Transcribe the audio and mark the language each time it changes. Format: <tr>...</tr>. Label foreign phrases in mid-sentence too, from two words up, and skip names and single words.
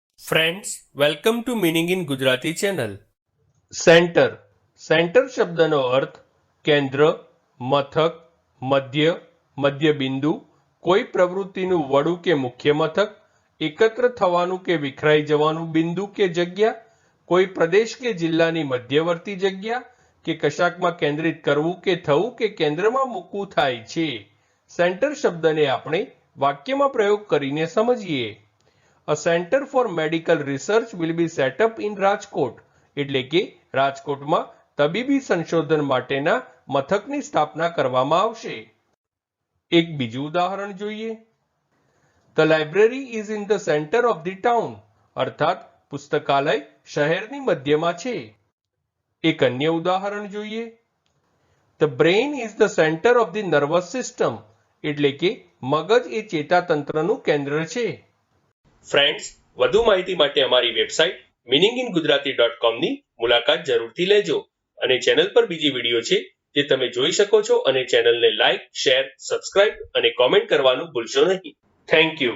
<en>Friends, welcome to Meaning in Gujarati channel.</en> <gu>સેન્ટર શબ્દનો અર્થ કેન્દ્ર, મથક, મધ્ય, મધ્યબિંદુ, કોઈ પ્રવૃત્તિનું વડું કે મુખ્ય મથક, એકત્ર થવાનું કે વિખરાઈ જવાનું બિંદુ કે જગ્યા, કોઈ પ્રદેશ કે જિલ્લાની મધ્યવર્તી જગ્યા કે કશાકમાં કેન્દ્રિત કરવું કે થવું કે કેન્દ્રમાં મૂકવું થાય છે. સેન્ટર શબ્દને આપણે વાક્યમાં પ્રયોગ કરીને સમજીએ.</gu> <en>A center for medical research will be set up in રાજકોટ.</en> <gu>એટલે કે રાજકોટમાં તબીબી સંશોધન માટેના મથકની સ્થાપના કરવામાં આવશે. એક બીજું ઉદાહરણ જોઈએ.</gu> <en>The library is in the center of the town.</en> <gu>અર્થાત પુસ્તકાલય શહેરની મધ્યમાં છે. એક અન્ય ઉદાહરણ જોઈએ.</gu> <en>The brain is the center of the nervous system.</en> <gu>એટલે કે મગજ એ ચેતાતંત્રનું કેન્દ્ર છે. ફ્રેન્ડ્સ, વધુ માહિતી માટે અમારી વેબસાઇટ meaninginggujarati.com ની મુલાકાત જરૂરથી લેજો અને ચેનલ પર બીજી વિડીયો છે જે તમે જોઈ શકો છો અને ચેનલને</gu> <en>like, share, subscribe</en> <gu>અને કોમેન્ટ કરવાનું ભૂલશો નહીં.</gu> <en>Thank you.</en>